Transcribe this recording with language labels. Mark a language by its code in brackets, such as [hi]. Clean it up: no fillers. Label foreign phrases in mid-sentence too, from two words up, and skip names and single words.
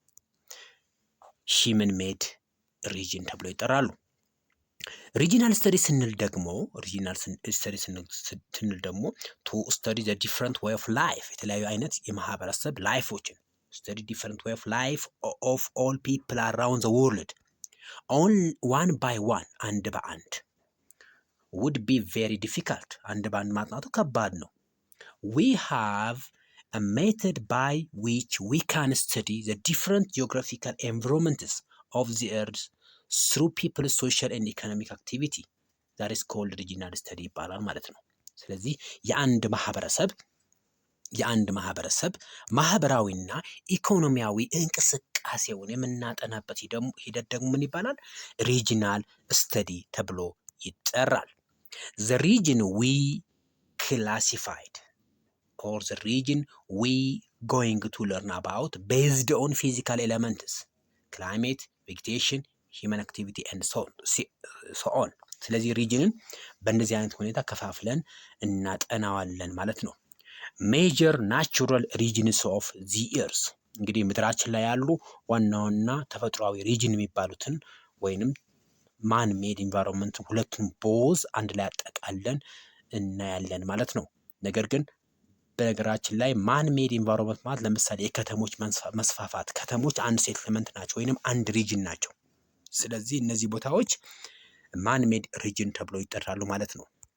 [en] human made region [am] ተብሎ ይጠራሉ። [en] regional study [am] ስንል ደግሞ [en] to study the different way of life [am] የተለያዩ አይነት የማህበረሰብ ላይፎችን ስተዲ [en] different way of life of all people around the world on one by one [am] አንድ በአንድ [en] would be very difficult [am] አንድ በአንድ ማጥናቱ ከባድ ነው። [en] we have a method by which we can study the different geographical environments of the earth through people's social and economic activity that is called regional study [am] ይባላል ማለት ነው። ስለዚህ የአንድ ማህበረሰብ ማህበራዊና ኢኮኖሚያዊ እንቅስቃሴውን የምናጠናበት ሂደት ደግሞ ምን ይባላል? ሪጂናል ስተዲ ተብሎ ይጠራል። [en] the region we classified or the region we going to learn about based on physical elements climate, vegetation, human activity and so on [am] ስለዚህ ሪጅንን በእንደዚህ አይነት ሁኔታ ከፋፍለን እናጠናዋለን ማለት ነው። [en] major natural regions of the earth [am] እንግዲህ ምድራችን ላይ ያሉ ዋና ዋና ተፈጥሯዊ ሪጅን የሚባሉትን ወይንም [en] man made environment [am] ሁለቱን ቦዝ አንድ ላይ አጠቃለን እናያለን ማለት ነው። ነገር ግን በነገራችን ላይ [en] man made environment [am] ማለት ለምሳሌ የከተሞች መስፋፋት፣ ከተሞች አንድ ሴትልመንት ናቸው ወይንም አንድ ሪጅን ናቸው። ስለዚህ እነዚህ ቦታዎች [en] man made region [am] ተብሎ ይጠራሉ ማለት ነው።